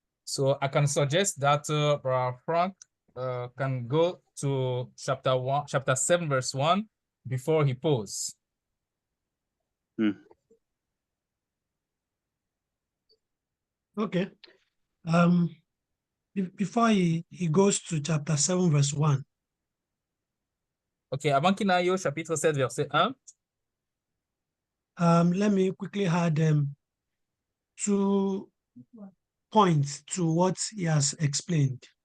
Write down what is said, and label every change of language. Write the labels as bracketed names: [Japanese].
[English] so I can suggest that Brother Frank can go to chapter 7, verse 1 before he pauses. Okay. Before he goes to chapter 7, verse 1, [French] OK, avant qu'il n'aille au chapitre 7, verset 1, [English] let me quickly add 2 points to what he has explained.